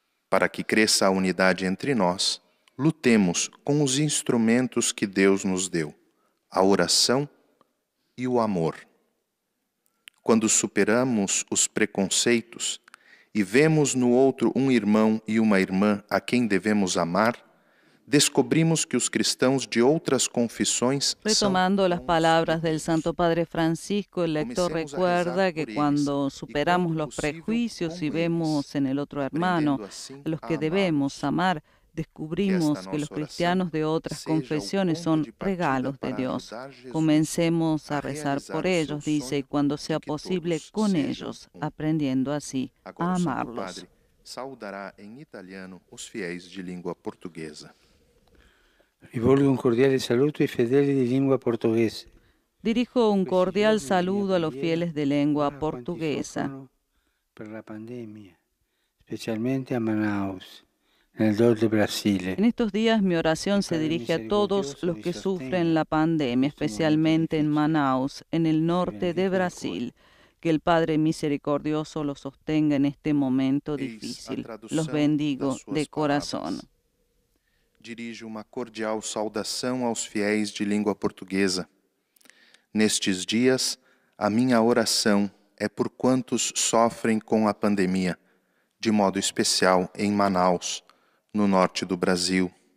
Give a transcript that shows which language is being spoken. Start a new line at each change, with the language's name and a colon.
Portuguese: Para que cresça a unidade entre nós, lutemos com os instrumentos que Deus nos deu, a oração e o amor. Quando superamos os preconceitos e vemos no outro um irmão e uma irmã a quem devemos amar, descobrimos que os cristãos de outras confissões
Spanish: Retomando las palabras del Santo Padre Francisco, el lector recuerda que cuando superamos los prejuicios y vemos en el otro hermano a los que debemos amar, descubrimos que los cristianos de otras confesiones son regalos de Dios. Comencemos a rezar por ellos, dice, y cuando sea posible con ellos, aprendiendo así a amarlos.
Portuguese: Saudará em italiano os fiéis de língua portuguesa.
Italian: Rivolgo un cordiale saluto ai fedeli di lingua portoghese.
Spanish: Dirijo un cordial saludo a los fieles de lengua
Italian: a quanti
Spanish: portuguesa.
Italian: soffrono per la pandemia, specialmente a Manaus, nel nord del Brasile.
Spanish: En estos días mi oración se dirige a todos los que sufren la pandemia, especialmente en Manaus, en el norte de Brasil. Que el Padre misericordioso los sostenga en este momento difícil. Los bendigo de corazón.
Portuguese: Dirijo uma cordial saudação aos fiéis de língua portuguesa. Nestes dias, a minha oração é por quantos sofrem com a pandemia, de modo especial em Manaus, no norte do Brasil.